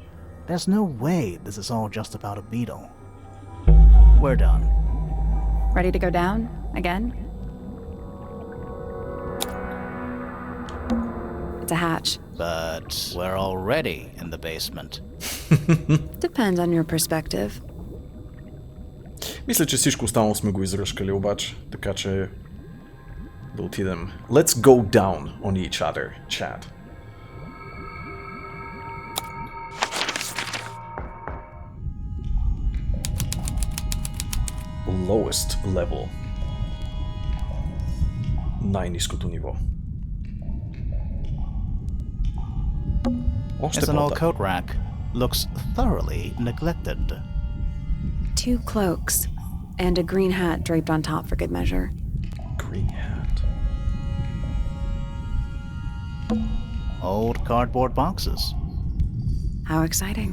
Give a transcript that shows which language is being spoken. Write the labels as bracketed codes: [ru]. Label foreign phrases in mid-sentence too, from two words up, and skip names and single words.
[en] There's no way this is all just about a beetle. We're done. Ready to go down? Again? It's a hatch. But we're already in the basement. Depends on your perspective. [bg] Мисля, че всичко останало сме го изръшкали обаче, така че да отидем. [en] Let's go down on each other, chat. Lowest level. [bg] Най-ниското ниво. Още [en] It's an old [bg] по-та. [en] coat rack. Looks thoroughly neglected. 2 cloaks, and a green hat draped on top for good measure. Green hat. Old cardboard boxes. How exciting.